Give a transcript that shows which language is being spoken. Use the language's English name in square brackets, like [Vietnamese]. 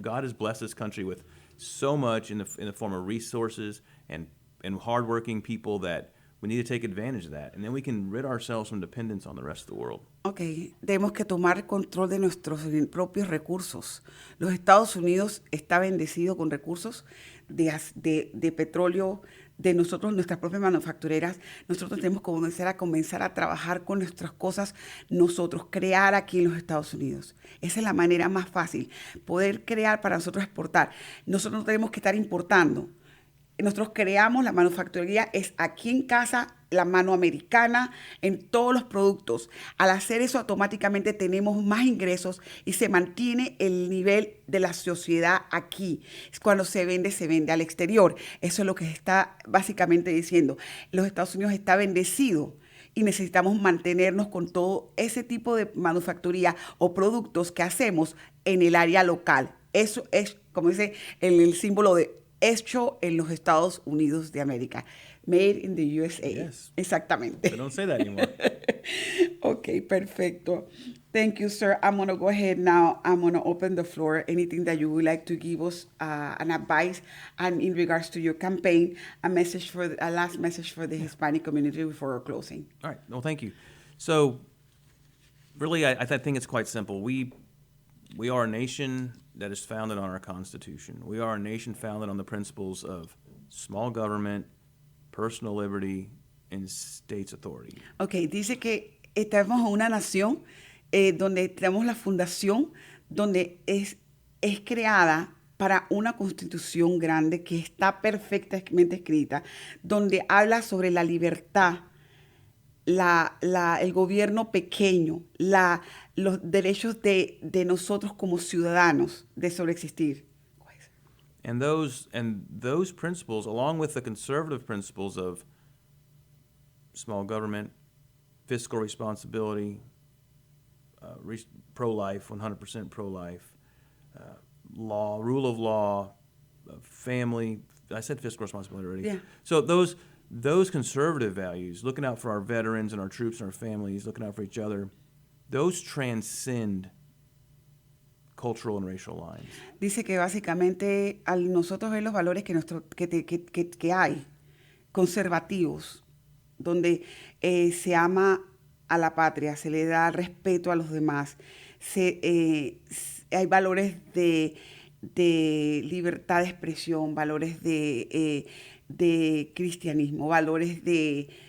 [English] God has blessed this country with so much in the form of resources and hardworking people that we need to take advantage of that. And then we can rid ourselves from dependence on the rest of the world. [Spanish] Ok, tenemos que tomar control de nuestros propios recursos. Los Estados Unidos está bendecido con recursos de petróleo, de nosotros, nuestras propias manufactureras. Nosotros tenemos que comenzar a trabajar con nuestras cosas, nosotros, crear aquí en los Estados Unidos. Esa es la manera más fácil, poder crear para nosotros exportar. Nosotros no tenemos que estar importando. Nosotros creamos la manufacturería, es aquí en casa, la mano americana, en todos los productos. Al hacer eso, automáticamente tenemos más ingresos y se mantiene el nivel de la sociedad aquí. Cuando se vende al exterior. Eso es lo que está básicamente diciendo. Los Estados Unidos está bendecido y necesitamos mantenernos con todo ese tipo de manufacturía o productos que hacemos en el área local. Eso es, como dice el símbolo de hecho en los Estados Unidos de América. [English] Made in the USA. Yes. [Spanish] Exactamente. [English] They don't say that anymore. Okay, perfecto. Thank you, sir. I'm going to go ahead now. I'm going to open the floor. Anything that you would like to give us an advice and in regards to your campaign, a last message for the Hispanic community before closing. All right. Well, thank you. So, really, I think it's quite simple. We are a nation that is founded on our Constitution. We are a nation founded on the principles of small government, personal liberty, and state's authority. [Spanish] Okay, dice que estamos en una nación donde tenemos la fundación, donde es creada para una constitución grande que está perfectamente escrita, donde habla sobre la libertad, el gobierno pequeño, los derechos de nosotros como ciudadanos de sobreexistir. [English] And those principles, along with the conservative principles of small government, fiscal responsibility, pro-life, 100% pro-life, law, rule of law, family. I said fiscal responsibility already. Yeah. So those conservative values, looking out for our veterans and our troops and our families, looking out for each other, those transcend cultural and racial lines. [Spanish] Dice que básicamente al nosotros ver los valores que hay, conservativos, donde se ama a la patria, se le da respeto a los demás, hay valores de libertad de expresión, valores de cristianismo, valores de